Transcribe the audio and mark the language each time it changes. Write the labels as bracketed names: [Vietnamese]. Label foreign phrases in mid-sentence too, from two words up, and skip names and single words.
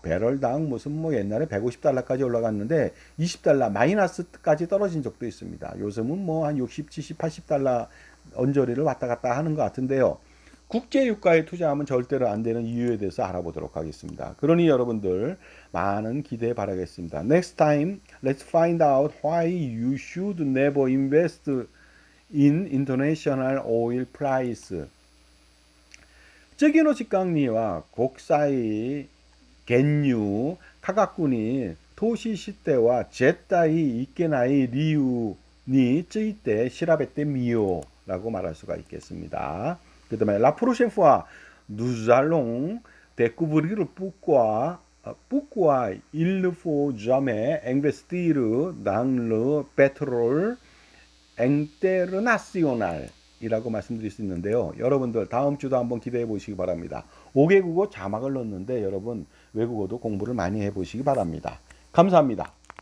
[Korean] 배럴당 무슨 뭐 옛날에 150달러까지 올라갔는데 20달러 마이너스까지 떨어진 적도 있습니다. 요즘은 뭐 한 60, 70, 80달러 언저리를 왔다 갔다 하는 것 같은데요. 국제 유가에 투자하면 절대로 안 되는 이유에 대해서 알아보도록 하겠습니다. 그러니 여러분들 많은 기대 바라겠습니다. [English] Next time, let's find out why you should never invest in international oil price. [Japanese] 次の時間には国際原油価格に投資しては絶対いけない理由について調べてみよう [Korean] 라고 말할 수가 있겠습니다. 그 다음에 [French] La prochaine fois, nous allons découvrir pourquoi il ne faut jamais investir dans le pétrole international [Korean] 이라고 말씀드릴 수 있는데요. 여러분들 다음 주도 한번 기대해 보시기 바랍니다. 5개국어 자막을 넣었는데 여러분 외국어도 공부를 많이 해 보시기 바랍니다. 감사합니다.